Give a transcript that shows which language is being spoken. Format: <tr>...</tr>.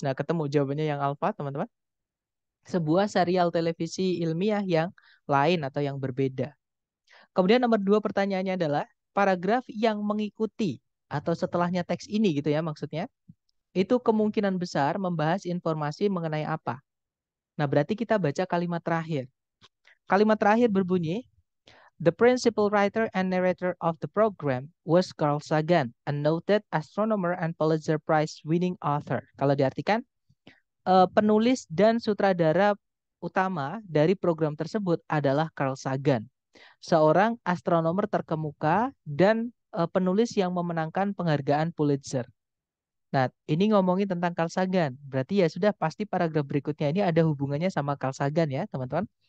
<id>Nah, ketemu jawabannya yang alpha, teman-teman. Sebuah serial televisi ilmiah yang lain atau yang berbeda. Kemudian nomor dua pertanyaannya adalah paragraf yang mengikuti atau setelahnya teks ini gitu ya maksudnya. Itu kemungkinan besar membahas informasi mengenai apa. Nah, berarti kita baca kalimat terakhir. Kalimat terakhir berbunyi,</id> <en>the principal writer and narrator of the program was Carl Sagan, a noted astronomer and Pulitzer Prize winning author.</en> <id>Kalau diartikan, penulis dan sutradara utama dari program tersebut adalah Carl Sagan, seorang astronomer terkemuka dan penulis yang memenangkan penghargaan Pulitzer. Nah, ini ngomongin tentang Carl Sagan. Berarti ya sudah pasti paragraf berikutnya ini ada hubungannya sama Carl Sagan ya, teman-teman.</id>